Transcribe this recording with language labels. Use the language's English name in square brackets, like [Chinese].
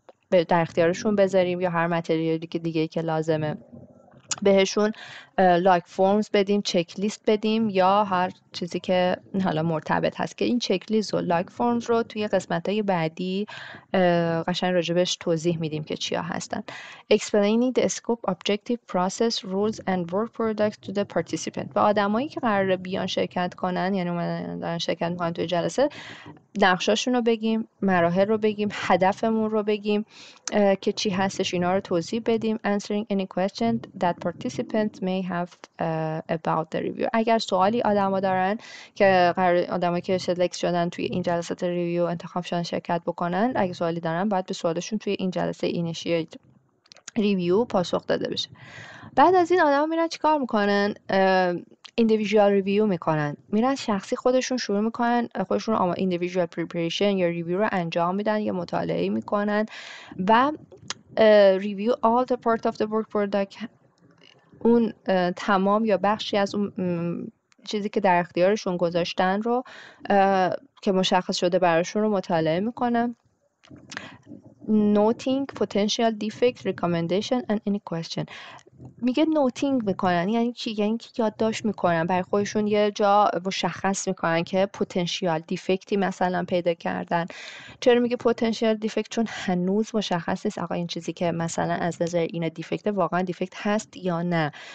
[Persian] در اختیارشون بذاریم، یا هر متریالی که دیگه که لازمه بهشون لایک فرمز بدیم، چک لیست بدیم، یا هر چیزی که حالا مرتبط هست. که این چک لیست و لایک فرمز رو توی قسمت‌های بعدی قشنگ راجبش توضیح میدیم که چیا هستن. [English] Explaining the scope, objective, process, rules and work products to the participant. [Persian] و آدمایی که قراره بیان شرکت کنن، یعنی اومدن دارن شرکت میکنن توی جلسه، نقشاشون رو بگیم، مراحل رو بگیم، هدفمون رو بگیم که چی هستش، اینا رو توضیح بدیم. [English] Answering any question that participants may have about the review. [Persian] اگر سوالی آدما دارن که آدمایی که سلکت شدن توی این جلسات ریویو انتخاب شدن شرکت بکنن، اگه سوالی دارن باید به سوالشون توی این جلسه اینیشییت ریویو پاسخ داده بشه. بعد از این آدما میرن چیکار میکنن؟ ایندیویدوال ریویو میکنن، میرن شخصی خودشون شروع میکنن، خودشون ایندیویدوال پریپریشن یا ریویو رو انجام میدن یا مطالعه میکنن و ریویو [English] all the part of the work product، [Persian] اون تمام یا بخشی از اون چیزی که در اختیارشون گذاشتن رو که مشخص شده براشون رو مطالعه میکنن. [English] noting potential defect, recommendation and any question. [Persian] میگه نوتینگ میکنن، یعنی چی؟ یعنی که یادداشت میکنن، برای خودشون یه جا مشخص میکنن که پتانسیال دیفکتی مثلا پیدا کردن. چرا میگه پتانسیال دیفکت؟ چون هنوز مشخص نیست آقا این چیزی که مثلا از نظر این دیفکت واقعا دیفکت هست یا نه.